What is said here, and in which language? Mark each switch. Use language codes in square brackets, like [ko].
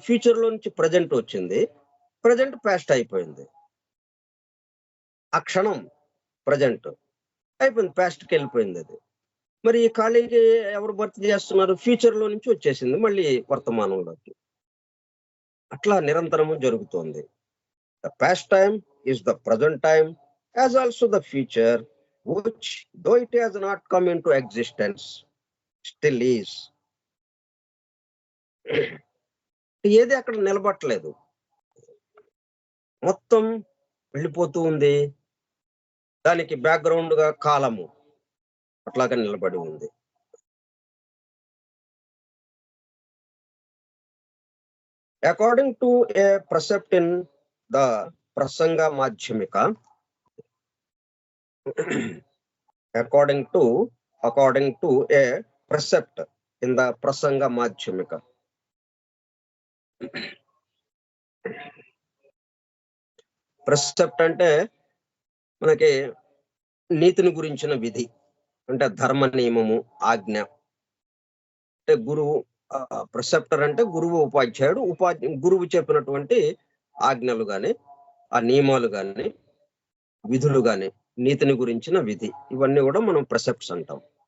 [te] Future లో నుంచి present వచ్చింది, ప్రజెంట్ పాస్ట్ అయిపోయింది. ఆ క్షణం ప్రజెంట్ అయిపోయింది, పాస్ట్ కి వెళ్ళిపోయింది అది. మరి ఈ ఖాళీకి ఎవరు భర్తీ చేస్తున్నారు? ఫ్యూచర్ లో నుంచి వచ్చేసింది మళ్ళీ వర్తమానంలోకి. అట్లా నిరంతరము జరుగుతోంది. [en] The past time is the present time as also the future, which though it has not come into existence still is. [te] ఏది అక్కడ నిలబట్టలేదు, మొత్తం వెళ్ళిపోతూ ఉంది. దానికి బ్యాక్గ్రౌండ్ గా కాలము అట్లాగా నిలబడి ఉంది. [en] According to a precept in the Prasanga Madhyamika, according to a precept in the Prasanga Madhyamika, precept [te] అంటే మనకి నీతిని గురించిన విధి అంటే ధర్మ నియమము, ఆజ్ఞ. అంటే గురువు ప్రిసెప్టర్ అంటే గురువు, ఉపాధ్యాయుడు. గురువు చెప్పినటువంటి ఆజ్ఞలు గాని, ఆ నియమాలు గాని, విధులు గాని, నీతిని గురించిన విధి, ఇవన్నీ కూడా మనం ప్రిసెప్ట్స్ అంటాం.